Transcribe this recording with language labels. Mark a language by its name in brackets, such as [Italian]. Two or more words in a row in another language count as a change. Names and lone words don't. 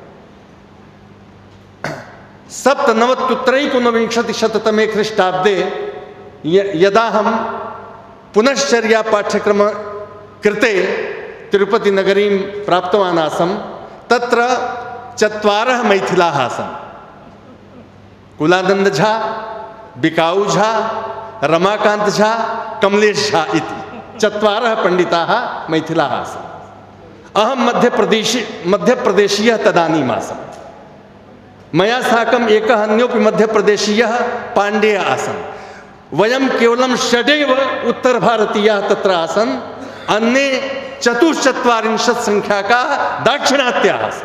[Sanskrit] सप्तनवत्युत्तरैकोनविंशतिशततमे ख्रीष्टाब्दे यदा हम पुनश्चर्या पाठ्यक्रम कृते तिरुपति नगरीं प्राप्तवान् आसम्, तत्र 4 मैथिलाः आसन्। कुलानंद झा, बिकाऊ झा, रमाकांत झा, कमलेश झा इति 4 पंडिताः मैथिलाः आसन्। अहं मध्यप्रदेशीयः तदानीम् आसम्। मया साकम् एकः अन्योपि मध्यप्रदेशीयः पाण्डेय आसन्। वयं केवलं 6 उत्तरभारतीयाः तत्र आसन्, अन्ये 44 संख्याकाः दाक्षिणात्याः आसन्।